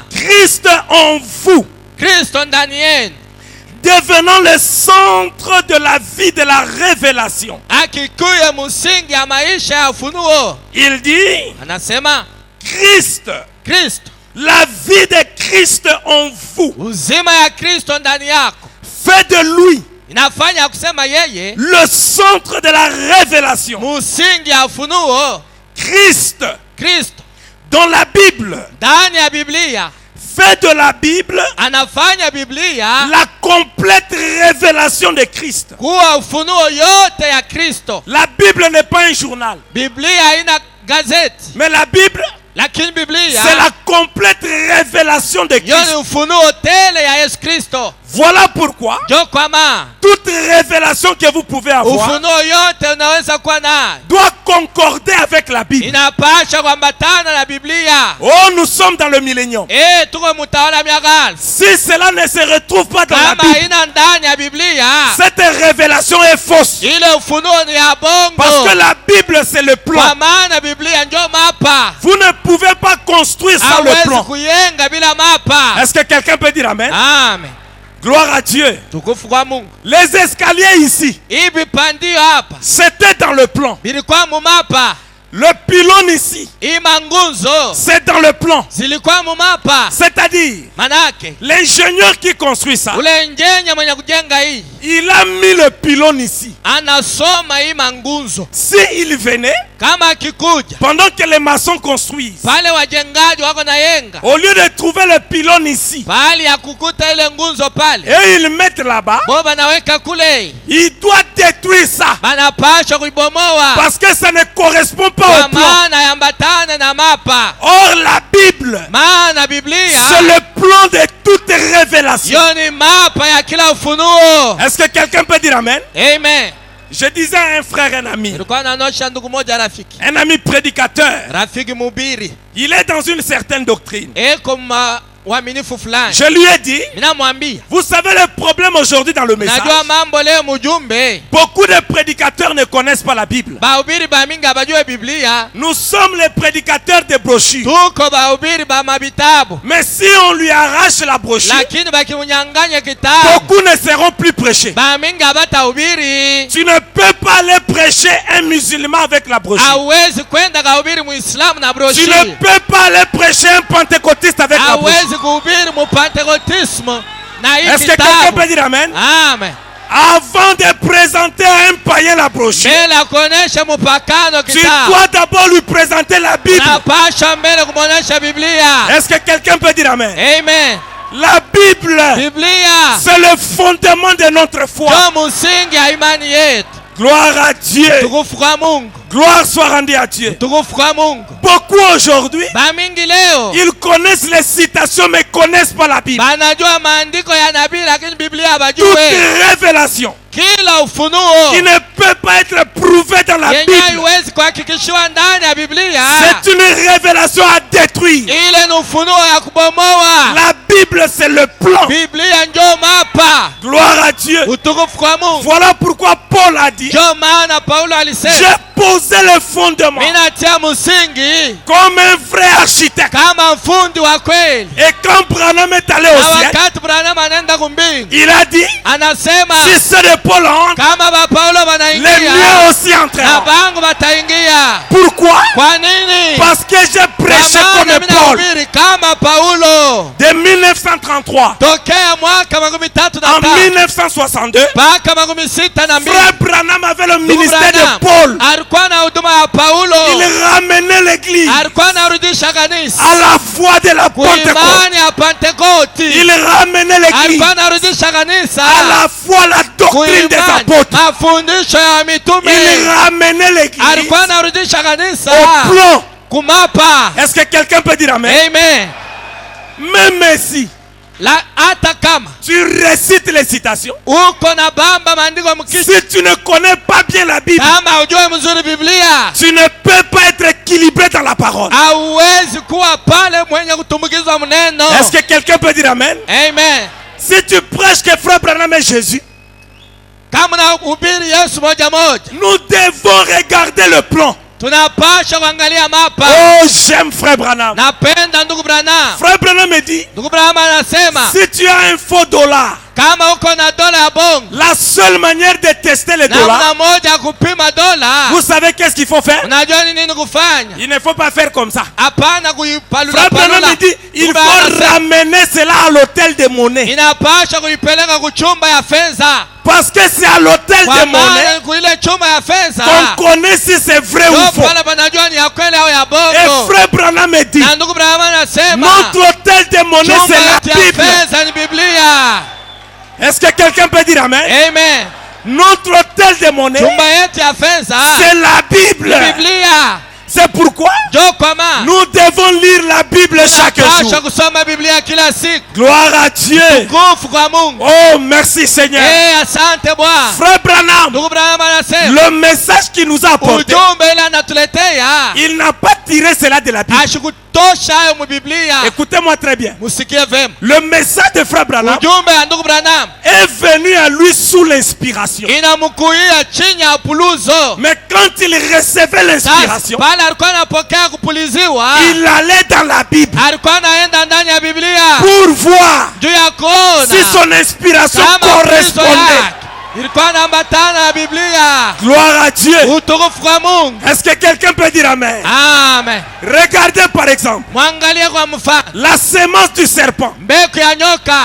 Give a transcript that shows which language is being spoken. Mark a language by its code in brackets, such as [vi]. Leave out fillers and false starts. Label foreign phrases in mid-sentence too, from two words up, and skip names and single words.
[fr] Christ en vous, [sw] Kristo ndani yenu [fr] devenant le centre de la vie de la révélation. [sw] akikuye msingi ya maisha ya ufunuo. [fr] Il dit, [sw] Anasema [fr] Christ, [sw] Kristo, [fr] la vie de Christ en vous, [sw] uzima ya Kristo ndani yako [fr] fait de lui [sw] inafanya kusema yeye [fr] le centre de la révélation. [sw] msingi ya ufunuo. [fr] Christ, [sw] Kristo [fr] dans la Bible, [sw] ndani ya Biblia [fr] fait de la Bible [sw] anafanya Biblia [fr] la complète révélation de Christ. [sw] kuwa ufunuo yote ya Kristo. [fr] La Bible n'est pas un journal, [sw] Biblia haina gazeti, [fr] mais la Bible, [sw] lakini Biblia [fr] c'est la complète révélation de [sw] hiyo ni [fr] Christ. [sw] ufunuo tele ya Yesu Kristo. [fr] Voilà pourquoi [sw] Jo, kwa maana [fr] toute révélation que vous pouvez avoir [sw] ufunuo yote unaweza kuwa nayo [fr] doit concorder avec la Bible. [sw] inapasha kuambatana na Biblia. [fr] Oh, nous sommes dans le millénium. [sw] Tuko mutawala miaka elfu. [fr] Si cela ne se retrouve pas dans la [sw] Kama [fr] Bible, [sw] haina ndani ya Biblia, [fr] cette révélation est fausse. [sw] ile ufunuo ni ya [fr] Parce [sw] bongo. [fr] que la Bible, c'est le plan. [sw] Kwa maana Biblia ndio mapa. [fr] Vous ne pouvez pas construire sans le [sw] Hawezi [fr] plan. [sw] kuyenga bila mapa. [fr] Est-ce que quelqu'un peut dire Amen? Amen. Gloire à Dieu. [sw] Tukufu kwa Mungu. [fr] Les escaliers ici, [sw] Hivi pandio hapa [fr] c'était dans le plan. [sw] bilikuwa mumapa. [fr] Le pylône ici, [sw] Hii mangunzo [fr] c'est dans le plan. [sw] zilikuwa mumapa. [fr] C'est-à-dire, [sw] Manake [fr] l'ingénieur qui construit ça, [sw] ule njenya mwenye kujenga hii [fr] il a mis le pylône ici. [sw] anasoma hii mangunzo. [fr] S'il venait, [sw] Kama akikuja [fr] pendant que les maçons construisent, [sw] pale wajengaji wako na yenga, [fr] au lieu de trouver le pylône ici, [sw] pale ya kukuta ile ngunzo pale, [fr] et ils mettent là-bas, [sw] bo banaweka kule, [fr] il doit détruire ça. [sw] banapasha kuibomoa [fr] Parce que ça ne correspond pas [sw] kwa [fr] au plan. [sw] maana yambatane na mapa. [fr] Or, la Bible, [sw] Maana Biblia [fr] c'est le plan de toute révélation. [sw] hiyo ni mapa ya kila ufunuo. [fr] Est-ce que quelqu'un peut dire Amen? Amen. Je disais à un frère, un ami [sw] Nilikuwa nanosha ndugu moja rafiki [fr] prédicateur, [sw] mubiri [fr] il est dans une certaine doctrine. [sw] eko uaminifu fulani. [fr] Je lui ai dit, [sw] Ninamwambia, [fr] vous savez le problème aujourd'hui dans le message. [sw] najua mambo leo mujumbe. [fr] Beaucoup de prédicateurs ne connaissent pas la Bible. [sw] Bahubiri ba mingi abajue Biblia. [fr] Nous sommes les prédicateurs des brochures. [sw] Tuko bahubiri ba mabitabu. [fr] Mais si on lui arrache la brochure, [sw] Lakini bakimunyanganya kitabu, [fr] beaucoup ne seront plus prêchés. [sw] ba mingi abatahubiri. [fr] Tu ne peux pas aller prêcher un musulman avec la brochure. [sw] Hawezi kwenda kahubiri Muislamu na [fr] Tu [sw] broshiri. [fr] ne peux pas aller prêcher un pentecôtiste avec la brochure. [sw] Hawezi kuhubiri mupantekotisme na hii [fr] Est-ce que quelqu'un [sw] kitabu. [fr] peut dire amen? Amen. Avant de présenter à un païen la brochure, [sw] Mbele ya kuonesha mupakano [fr] tu [sw] kitabu, [fr] dois d'abord lui présenter la Bible. [sw] napasha mbele kumuonesha Biblia. [fr] Est-ce que quelqu'un peut dire amen? Amen. La Bible, [sw] Biblia [fr] c'est le fondement de notre foi. [sw] ndio msingi ya imani yetu. [fr] Gloire à Dieu. [sw] Tukufu kwa Mungu. [fr] Gloire soit rendue à Dieu. [sw] Tukufu kwa Mungu. [fr] Beaucoup aujourd'hui, [sw] Bamingi leo [fr] ils connaissent les citations mais connaissent pas la Bible. [sw] banajua maandiko ya nabii lakini Biblia [fr] Toute [sw] hawajui. [fr] révélation [sw] Kila ufunuo [fr] qui ne peut pas être prouvée dans la [sw] yenye [fr] Bible, [sw] haiwezi kuhakikishiwa ndani ya Biblia, [fr] c'est une révélation à détruire. [sw] ile ni ufunuo ya kubomoa. [fr] La Bible, c'est le plan. [sw] Biblia ndio mapa. [fr] Gloire à Dieu. [sw] Utukufu kwa Mungu. [fr] Voilà pourquoi Paul a dit, [sw] Ndio maana Paulo alisema, [fr] j'ai posé le fondement [sw] minatia msingi [fr] comme un vrai architecte. [sw] kama mfundi wa kweli. [fr] Et quand Branham est allé au [sw] Na [fr] ciel, [sw] wakati Branham anaenda kumbingu, [fr] il a dit, [sw] anasema [fr] si ceux de Paul entrent, [sw] kama ba Paulo [fr] les [sw] wanaingia [fr] miens aussi [sw] na [fr] entreront. [sw] bangu wataingia. [fr] Pourquoi? [sw] Kwa nini? [fr] Parce que j'ai prêché [sw] Kwa maana [fr] comme [sw] mimi [fr] Paul. [sw] nahubiri kama Paulo. [fr] De 1933 [sw] Tokea mwaka 33 [fr] en 1962, [sw] mpaka 62 [fr] Frère Branham avait le ministère de [sw] Branham [fr] Paul. [sw] alikuwa na huduma ya Paulo. [fr] Il ramenait l'église [sw] Alikuwa anarudisha kanisa [fr] à la foi de la Pentecôte. [sw] kuimani ya Pentekoti. [fr] Il ramenait l'église [sw] Alikuwa anarudisha kanisa [fr] à la foi, la doctrine des [sw] kuimani [fr] apôtres. [sw] mafundisho ya mitume. [fr] Il ramenait l'église [sw] Alikuwa anarudisha kanisa [fr] au plan. [sw] kumapa. [fr] Est-ce que quelqu'un peut dire amen? Amen. Même si [sw] Hata kama [fr] tu récites les citations, [sw] uko na bamba maandiko mkisi, [fr] si tu ne connais pas bien la Bible, [sw] kama ujue mzuri Biblia, [fr] tu ne peux pas être équilibré dans la parole. [sw] hauwezi kuwa pale mwenye kutumikizwa mneno. [fr] Est-ce que quelqu'un peut dire amen? Amen. Si tu prêches que Frère Branham est Jésus, [sw] Kama unahubiri Yesu moja moja, [fr] nous devons regarder le plan. [sw] tunapasha kuangalia mapa. [fr] Oh, j'aime Frère Branham. [sw] Napenda ndugu Branham. [fr] Frère Branham me dit, [sw] Ndugu Branham anasema [fr] si tu as un faux dollar, [sw] kama uko na dola ya bongo, [fr] la seule manière de tester les dollars, [sw] namna moja ya kupima dola, [fr] vous savez qu'est-ce qu'il faut faire? [sw] unajua ni nini kufanya? [fr] Il ne faut pas faire comme ça. [sw] Hapana [fr] Frère [sw] kuipalula [fr] Branham [sw] palula. [fr] me dit, il [sw] Ndugu Branham [fr] faut [sw] anasema, [fr] ramener cela à l'hôtel de monnaie. [sw] inapasha kuipeleka kuchumba ya fedha, [fr] Parce que c'est à l'hôtel [sw] kwa [fr] de monnaie [sw] maana kuile chumba ya fedha [fr] qu'on connaît si c'est vrai ou [sw] ndio [fr] faux. [sw] pale panajua ni ya kweli au ya [fr] Et [sw] bongo. [fr] Frère Branham me dit, [sw] Na ndugu Branham anasema [fr] notre hôtel de monnaie [sw] chumba [fr] c'est la [sw] yetu ya [fr] Bible. [sw] fedha ni Biblia. [fr] Est-ce que quelqu'un peut dire amen? Amen. Notre hôtel de monnaie [sw] Chumba yetu ya fedha [fr] c'est la Bible. [sw] ni Biblia. [fr] C'est pourquoi [sw] Ndio kwa maana [fr] nous devons lire la Bible chaque [sw] tunapaswa [fr] jour. [sw] kusoma Biblia kila siku. [fr] Gloire à Dieu. [sw] Nguvu kwa Mungu. [fr] Oh, merci Seigneur. [sw] Asante Bwana. [fr] Frère Branham, [sw] Ndugu Branham anasema [fr] le message qu'il nous a apporté, [sw] ujumbe ile anatuletea [fr] il n'a pas tiré cela de la Bible. [sw] ashikutosha hayo mu Biblia. [fr] Écoutez-moi très bien. [sw] Musikie vema. [fr] Le message de Frère Branham [sw] Ujumbe ya ndugu Branham [fr] est venu à lui sous l'inspiration. [sw] inamkuia chini ya puluzo. [fr] Mais quand il recevait [sw] Sasa [fr] l'inspiration, [sw] pale alikuwa anapokea kupuliziwa, [fr] il allait dans la Bible [sw] alikuwa anaenda ndani ya Biblia [fr] pour voir [sw] juu ya kuona [fr] si son inspiration [sw] kama pulizo [fr] correspondait. [sw] yake ilikuwa inaambatana na Biblia. [fr] Gloire à Dieu. [sw] Utukufu kwa Mungu. [fr] Est-ce que quelqu'un peut dire amen? Amen. Regardez par exemple [sw] Mwangalie kwa mfano [fr] la semence du serpent. [sw] mbegu ya nyoka.